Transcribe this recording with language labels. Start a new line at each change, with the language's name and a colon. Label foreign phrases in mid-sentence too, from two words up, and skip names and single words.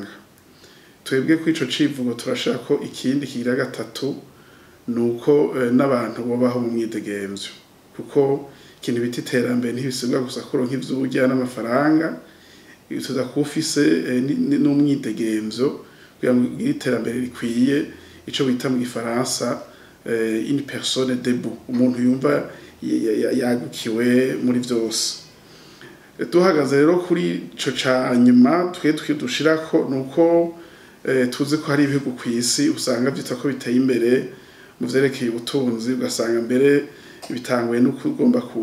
Rundi: Twebwe ku ico civugo turashaka ko ikindi kigira gatatu nuko n'abantu bobaho mu mwidegemvyo kuko ikintu biti iterambere ntibisubwa gusa kuronka ivy'urya n'amafaranga tuza kufise n'umwidegemvyo kugira ngo iterambere rikwiye ico bita mu gifaransa
French: une personne debout
Rundi: umuntu yumva yagukiwe muri vyose. Tuhagaze rero kuri ico ca nyuma twe dushirako nuko tuzi ko hari ibihugu kw'isi usanga vyita ko biteye imbere mu vyerekeye ubutunzi ugasanga mbere bitanguye no kugomba